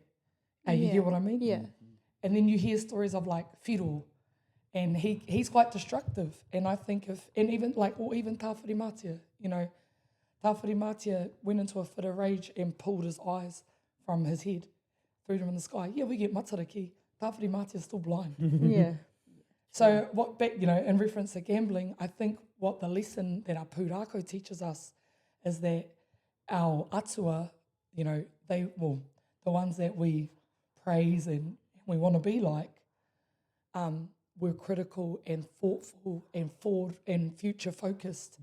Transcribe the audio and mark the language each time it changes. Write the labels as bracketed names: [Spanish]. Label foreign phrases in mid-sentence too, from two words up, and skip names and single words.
[English] You hear what I mean? Yeah. And then you hear stories of like Whiro, and he's quite destructive. And I think even Tāwhiri Mātia, Tāwhiri Mātia went into a fit of rage and pulled his eyes from his head, threw them in the sky. Yeah, we get matariki. Tāwhiri Mātia's still blind. Yeah. So in reference to gambling, I think what the lesson that our pūrākau teaches us is that our atua, the ones that we praise and we want to be like, we're critical and thoughtful and forward and future focused.